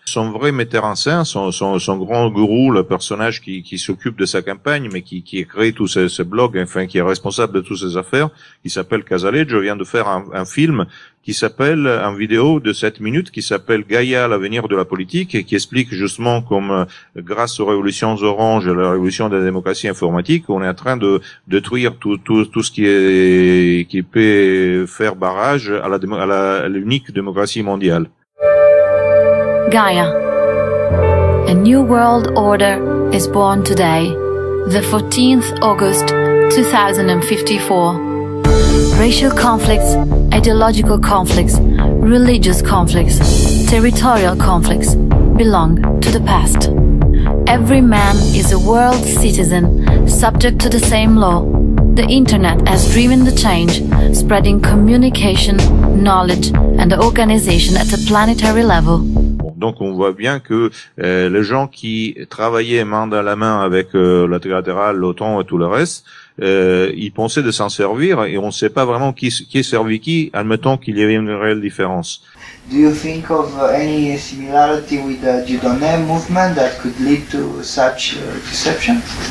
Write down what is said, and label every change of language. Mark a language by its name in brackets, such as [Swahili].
[French] Son vrai metteur en scène, son grand gourou, le personnage qui s'occupe de sa campagne, mais qui crée tous ces blogs, enfin qui est responsable de toutes ces affaires, qui s'appelle Casaleggio, vient de faire un film qui s'appelle, en vidéo de 7 minutes, qui s'appelle Gaïa, l'avenir de la politique, et qui explique justement comme, grâce aux révolutions oranges et à la révolution de la démocratie informatique, on est en train de détruire tout ce qui peut faire barrage à l'unique démocratie mondiale. [English] Gaia. A new world order is born today, the 14th August 2054. Racial conflicts, ideological conflicts, religious conflicts, territorial conflicts belong to the past. Every man is a world citizen, subject to the same law. The internet has driven the change, spreading communication, knowledge and organization at a planetary level. [French] Donc on voit bien que les gens qui travaillaient main dans la main avec la trilatérale, l'OTAN et tout le reste, ils pensaient de s'en servir et on ne sait pas vraiment qui servit qui, admettons qu'il y avait une réelle différence. [English] Do you think of any similarity with the Dieudonné movement that could lead to such deception?